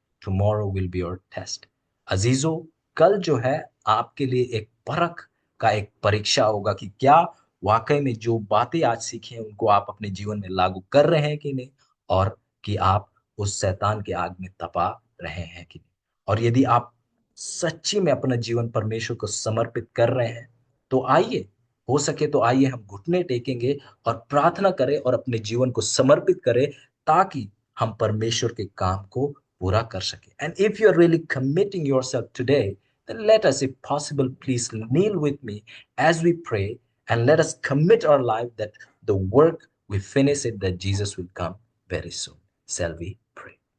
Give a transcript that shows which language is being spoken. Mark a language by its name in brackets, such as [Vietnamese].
[English] Tomorrow will be your test. [Hindi] अजीजों, कल जो है आपके लिए एक परख का एक परीक्षा होगा कि क्या वाकई में जो बातें आज सीखी हैं उनको आप अपने जीवन में लागू कर रहे हैं कि नहीं, और कि आप उस शैतान के आग में तपा रहे हैं कि नहीं। और यदि आप सच्ची में अपना जीवन परमेश्वर को समर्पित कर रहे हैं तो आइए, हो सके तो आइए हम घुटने टेकेंगे और प्रार्थना करें और अपने जीवन को समर्पित करें, ताकि हम परमेश्वर के काम को पूरा कर सके। [English] And if you are really committing yourself today, then let us, if possible, please kneel with me as we pray, and let us commit our life that the work we finish it, that Jesus will come very soon. Shall we pray?